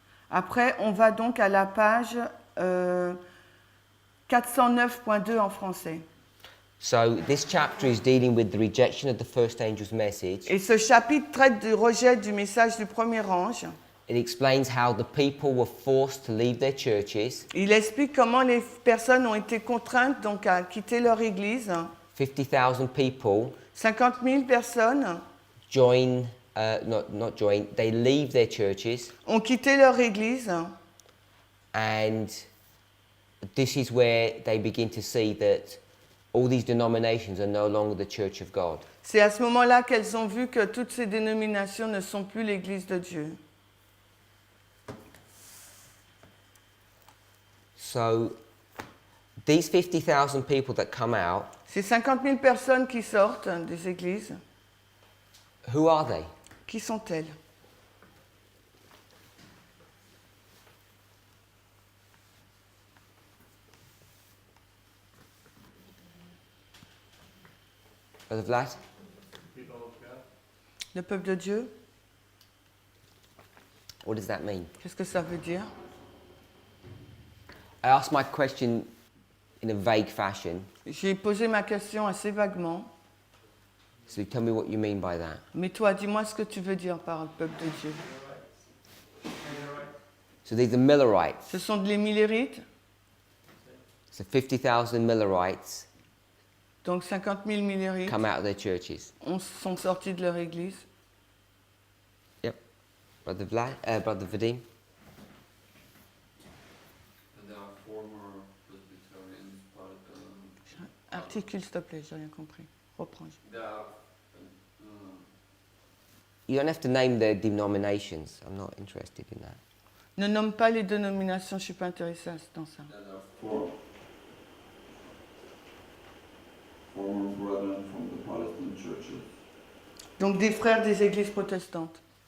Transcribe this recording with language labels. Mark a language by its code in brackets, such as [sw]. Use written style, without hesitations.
[fr] Après, on va donc à la page 409.2 en français. [en] So this chapter is dealing with the rejection of the first angel's message. [fr] Et ce chapitre traite du rejet du message du premier ange. [en] It explains how the people were forced to leave their churches. [fr] Il explique comment les personnes ont été contraintes donc à quitter leur église. [en] 50,000 people [fr] 50 000 personnes [en] join, not join, they leave their churches, [fr] ont quitté leur église. [en] and this is where they begin to see that all these denominations are no longer the church of God. [fr] C'est à ce moment-là qu'elles ont vu que toutes ces dénominations ne sont plus l'église de Dieu. [en] So these 50,000 people that come out, [fr] Ces 50 000 personnes qui sortent des églises, [en] who are they? [fr] qui sont-elles? [en] Brother Vlad? [fr] Le peuple de Dieu? [en] What does that mean? [fr] Qu'est-ce que ça veut dire? [en] I asked my question in a vague fashion, [fr] J'ai posé ma question assez vaguement. [en] so tell me what you mean by that. [fr] Mais toi, dis-moi ce que tu veux dire par le peuple de Dieu. [en] So these are Millerites. [fr] Ce sont les Millérites, [en] So 50,000 Millerites [fr] donc 50 000 Millérites [en] come out of their churches. [fr] sont sortis de leur église. [en] Yep. Brother Vlad, Brother Vadim? There are former Presbyterians, but [fr] Articule, s'il te plaît, j'ai rien compris. Reprends. [en] there are You don't have to name the denominations. I'm not interested in that. [fr] Ne nomme pas les dénominations, je ne suis pas intéressée dans ça. [en] there are four former brethren from the Protestant churches. [fr] Donc des frères des églises protestantes.